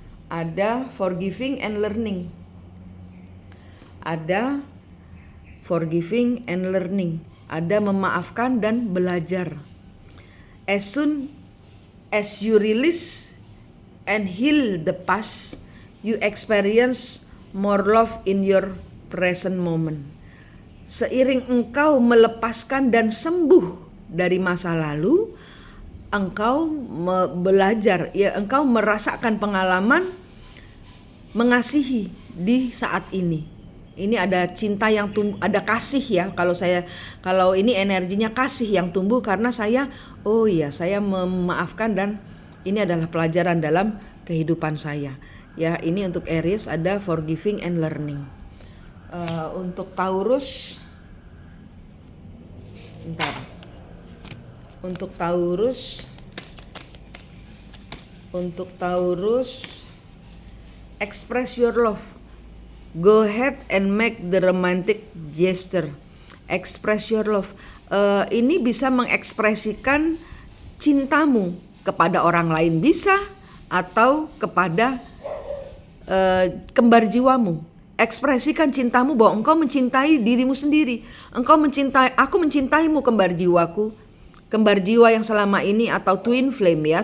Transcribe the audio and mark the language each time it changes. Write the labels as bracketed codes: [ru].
[en] Ada forgiving and learning. Ada forgiving and learning. [id] Ada memaafkan dan belajar. [en] As soon as you release and heal the past, you experience more love in your present moment. [id] Seiring engkau melepaskan dan sembuh dari masa lalu, engkau belajar, ya engkau merasakan pengalaman mengasihi di saat ini. Ini ada cinta yang ada kasih ya. Kalau ini energinya kasih yang tumbuh karena saya, oh iya, saya memaafkan dan ini adalah pelajaran dalam kehidupan saya. Ya, ini untuk Aries ada [en] forgiving and learning. [id] Untuk Taurus, Untuk Taurus, [en] express your love. Go ahead and make the romantic gesture. Express your love. [id] Ini bisa mengekspresikan cintamu kepada orang lain bisa, atau kepada kembar jiwamu. Ekspresikan cintamu bahwa engkau mencintai dirimu sendiri. Aku mencintaimu kembar jiwaku. Kembar jiwa yang selama ini, atau twin flame ya.